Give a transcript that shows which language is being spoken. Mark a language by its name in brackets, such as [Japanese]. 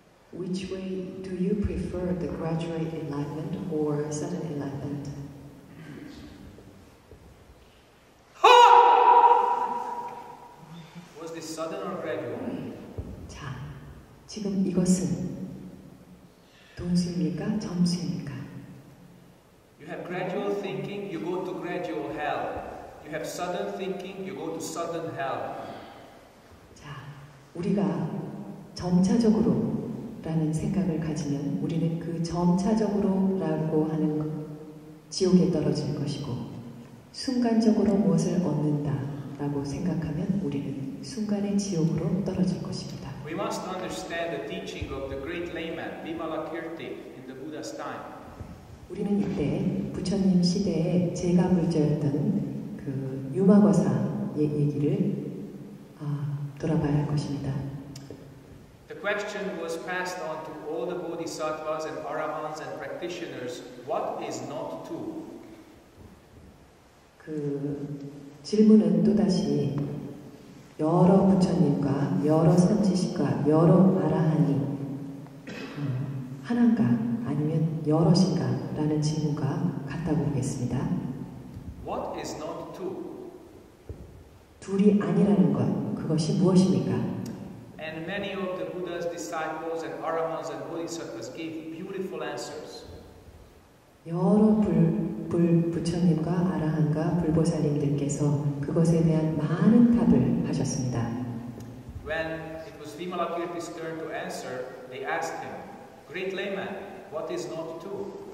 [English] Which way do you prefer, the gradual enlightenment or sudden enlightenment? Was this sudden or gradual? [Korean] 자, 지금 이것은 돈수입니까? 점수입니까? [English] You have gradual thinking, you go to gradual hell. You have sudden thinking, you go to sudden hell. [Korean] 자, 우리가 점차적으로 라는 생각을 가지면 우리는 그 점차적으로라고 하는 지옥에 떨어질 것이고, 순간적으로 무엇을 얻는다라고 생각하면 우리는 순간의 지옥으로 떨어질 것입니다. [English] We must understand the teaching of the great layman Vimalakirti in the Buddha's time. [Korean] 우리는 이때 부처님 시대에 제가불자였던 그 유마거사의 얘기를 돌아봐야 할 것입니다. [English] The question was passed on to all the bodhisattvas and arahants and practitioners. What is not to? [Korean] 그 질문은 또다시 여러 부처님과 여러 선지식과 여러 아라한이 하나인가 아니면 여럿인가 라는 질문과 같다고 보겠습니다. [English] What is not two? [Korean] 둘이 아니라는 것, 그것이 무엇입니까? [English] And many of the Buddha's disciples and Arahants and Bodhisattvas gave beautiful answers. [Korean] 여러 부처님과 아라한과 불보살님들께서 그것에 대한 많은 답을 하셨습니다. [English] When it was Vimalakirti's turn to answer, they asked him, Great layman, what is not two?